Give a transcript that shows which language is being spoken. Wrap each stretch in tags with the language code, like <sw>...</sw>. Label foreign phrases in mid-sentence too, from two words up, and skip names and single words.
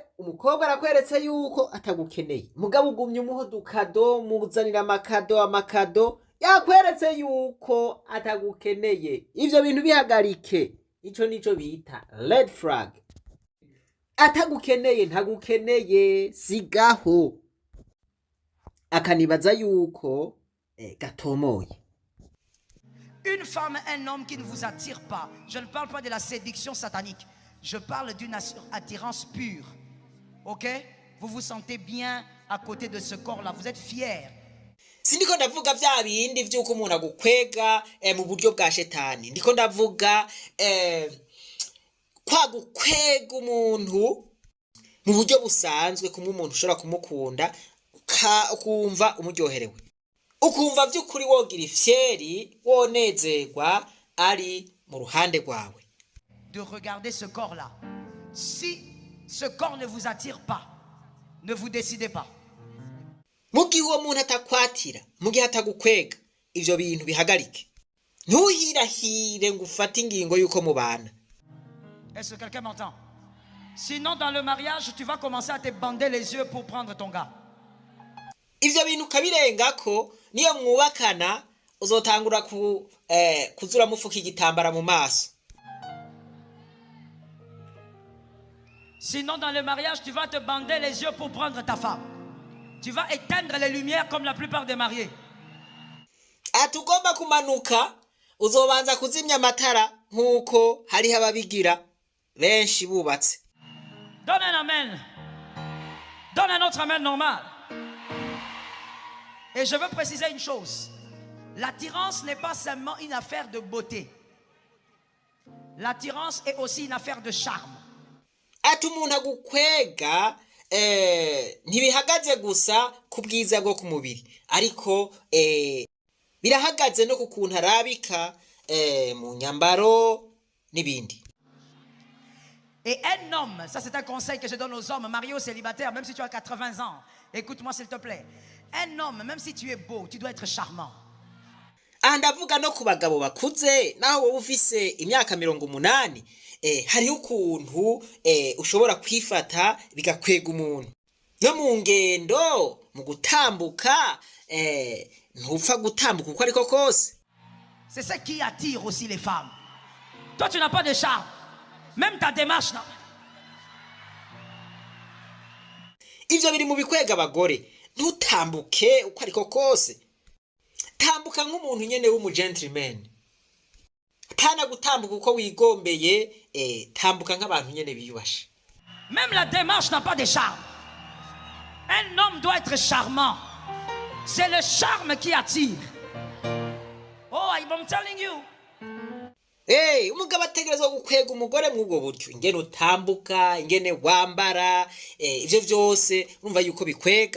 <rn>umukobwa arakweretse yuko atagukeneye mugabo ugumye umuho dukado muzanira amakado yakweretse yuko atagukeneye ivyo bintu bihagarike ico nico bita</rn> <en>red flag</en> <rn>atagukeneye ntagukeneye sigaho akanibaza yuko gatomoye.</rn> <fr>Une femme, un homme qui ne vous attire pas. Je ne parle pas de la séduction satanique. Je parle d'une attirance pure. Ok? Vous vous sentez bien à côté de ce corps-là. Vous êtes fier.</fr> <rn>Sindiko ndavuga vya bindi vyuko umuntu agukwega mu buryo bwa shetani. Ndiko ndavuga kwa gukwega umuntu mu buryo busanzwe kumwe umuntu ushobora kumukunda ukumva umuryoherewe. Ukumva vy'ukuri wogira ifyeri wonezerwa ari mu ruhande rwawe.</rn> <fr>De regarder ce corps-là. Si ce corps ne vous attire pas, ne vous décidez pas.</fr> <rn>Mugihe uwo muntu atakwatira, mugihe atagukwega, ivyo bintu bihagarike. Ntuhirahire ngo ufate ingingo yuko mubana.</rn> <fr>Est-ce que quelqu'un m'entend? Sinon, dans le mariage, tu vas commencer à te bander les yeux pour prendre ton gars.</fr> <rn>Ivyo bintu kabirengako niyo mwubakana uzotangura kuzura mufuka igitambara mu maso.</rn> <fr>Sinon, dans le mariage, tu vas te bander les yeux pour prendre ta femme. Tu vas éteindre les lumières comme la plupart des mariés.</fr> <rn>Atugomba kumanuka uzobanza kuzimya amatara nkuko hari ababigira benshi bubatse.</rn> <fr>Donne un amen. Donne un autre amen normal. Et je veux préciser une chose. L'attirance n'est pas seulement une affaire de beauté. L'attirance est aussi une affaire de charme.</fr> <rn>Ati umuntu agukwega ntibihagaze gusa ku bwiza bwo ku mubiri ariko birahagaze no ku kuntu arabika mu nyambaro n'ibindi.</rn> <fr>Et un homme, ça c'est un conseil que je donne aux hommes mariés ou célibataires, même si tu as 80 ans, écoute-moi s'il te plaît. Un homme, même si tu es beau, tu dois être charmant.</fr> <rn>Ndavuga no ku bagabo bakuze naho wowe ufise imyaka 80 hariho ukuntu ushobora kwifata bigakwega umuntu no mu ngendo mu gutambuka ntupfa gutambuka uko ariko kose.</rn> <fr>C'est ça qui attire aussi les femmes. Toi tu n'as pas de charme, même ta démarche non.</fr> <rn>Ivyo biri mu bikwega abagore ntutambuke uko ariko kose tambuka nk'umuntu nyene w'umu gentleman tana gutambuka uko wigombeye tambuka nk'abantu nyene biyubashe.</rn> <fr>Même la démarche n'a pas de charme. Un homme doit être charmant. C'est le charme qui attire.</fr> <en>Oh, I'm telling you.</en> <rn>Umugabo ategerezwa gukwega umugore mw'ubwo buryo ingene utambuka ingene wambara ivyo vyose urumva yuko bikwega.</rn>